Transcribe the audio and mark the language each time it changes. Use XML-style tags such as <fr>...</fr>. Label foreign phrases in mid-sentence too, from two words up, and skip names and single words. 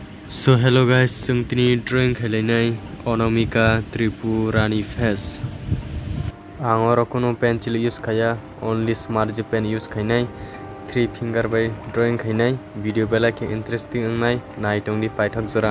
<en>So hello guys,</en> <brx>जों दिनै drawing खालायनाय Anamika Tripura ni face. आं और कोनो</brx> <en>pencil use</en> <brx>खाया,</brx> <en>only smart pen use</en> <brx>खायनाय,</brx> <en>3 finger by drawing</en> <brx>खायनाय, video bela ke interesting अंगनाय, नाइटोंनि पाइथक जरा.</brx>